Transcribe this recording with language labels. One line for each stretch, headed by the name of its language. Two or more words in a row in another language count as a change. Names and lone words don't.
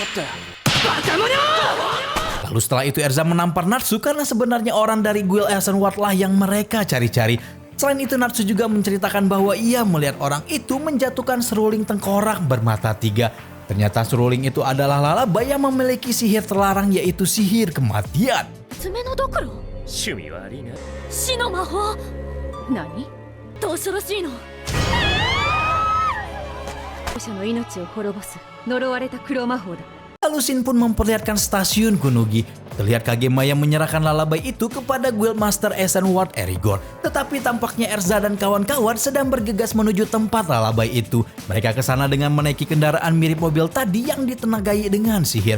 Indonesian: Lalu setelah itu Erza menampar Natsu karena sebenarnya orang dari guild Ascenward lah yang mereka cari-cari. Selain itu Natsu juga menceritakan bahwa ia melihat orang itu menjatuhkan seruling tengkorak bermata 3. Ternyata seruling itu adalah Lullaby yang memiliki sihir terlarang yaitu sihir kematian.
Japanese: 爪のドクロ趣味悪いな。死の魔法何？どう恐ろしいの。者の命を滅ぼす呪われた黒魔法だ。
Indonesian: Lalu Shin pun memperlihatkan stasiun Kunugi. Terlihat Kagema yang menyerahkan Lullaby itu kepada Guildmaster Ascenward Erigor. Tetapi tampaknya Erza dan kawan-kawan sedang bergegas menuju tempat Lullaby itu. Mereka ke sana dengan menaiki kendaraan mirip mobil tadi yang ditenagai dengan sihir.